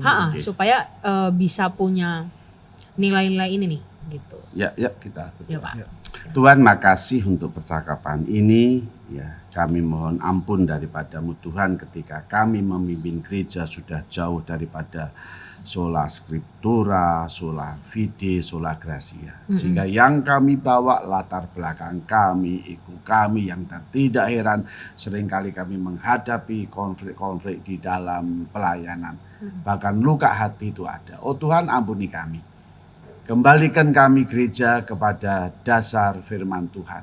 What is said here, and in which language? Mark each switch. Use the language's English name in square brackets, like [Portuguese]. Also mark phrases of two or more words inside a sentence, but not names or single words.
[Indonesian] Oke. supaya bisa punya nilai-nilai ini nih, gitu. Ya, kita Ya berdoa. Pak. Ya. Tuhan, makasih untuk percakapan ini. Ya, kami mohon ampun daripadamu Tuhan ketika kami memimpin gereja sudah jauh daripada [Latin] sola scriptura, sola fide, sola gracia. [Indonesian] Sehingga yang kami bawa latar belakang kami, ego kami yang tidak heran seringkali kami menghadapi konflik-konflik di dalam pelayanan. Bahkan luka hati itu ada. Oh Tuhan, ampuni kami. Kembalikan kami gereja kepada dasar firman Tuhan.